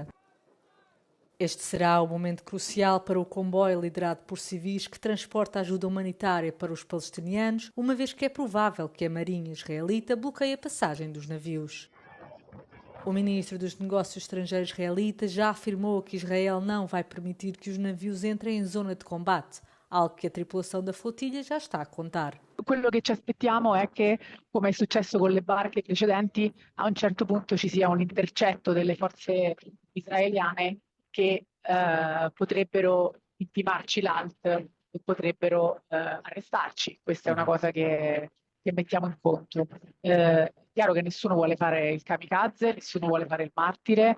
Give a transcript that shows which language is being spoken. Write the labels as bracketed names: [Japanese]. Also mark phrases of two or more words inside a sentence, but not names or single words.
[Portuguese] Este será o momento crucial para o comboio liderado por civis que transporta ajuda humanitária para os palestinianos, uma vez que é provável que a marinha israelita bloqueie a passagem dos navios. O ministro dos Negócios Estrangeiros israelita já afirmou que Israel não vai permitir que os navios entrem em zona de combate, algo que a tripulação da flotilha já está a contar. [Italian] Quello che ci aspettiamo è che, come è successo con le barche precedenti, a un certo punto ci sia un intercetto delle forze israeliane che potrebbero intimarci l'ALT e potrebbero arrestarci. Questa è una cosa che mettiamo in conto. Chiaro che nessuno vuole fare il kamikaze, nessuno vuole fare il martire.